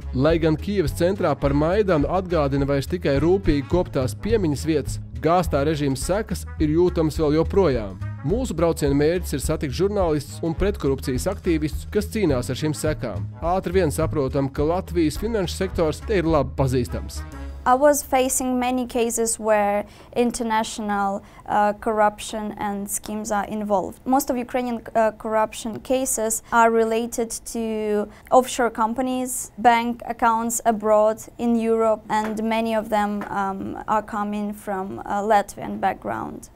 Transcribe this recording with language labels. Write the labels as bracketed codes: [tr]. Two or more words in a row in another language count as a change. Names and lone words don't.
[lv] Lai gan Kijevas centrā par Maidanu atgādina vairs tikai rūpīgi koptās piemiņas vietas, gāztā režīma sekas ir jūtams vēl joprojām. Mūsu brauciena mērķis ir satikt žurnālistus un pretkorupcijas aktīvistus, kas cīnās ar šīm sekām. Ātri vien saprotam, ka Latvijas finanšu sektors te ir labi pazīstams. [en] I was facing many cases where international corruption and schemes are involved. Most of Ukrainian corruption cases are related to offshore companies, bank accounts abroad in Europe, and many of them are coming from a Latvian background.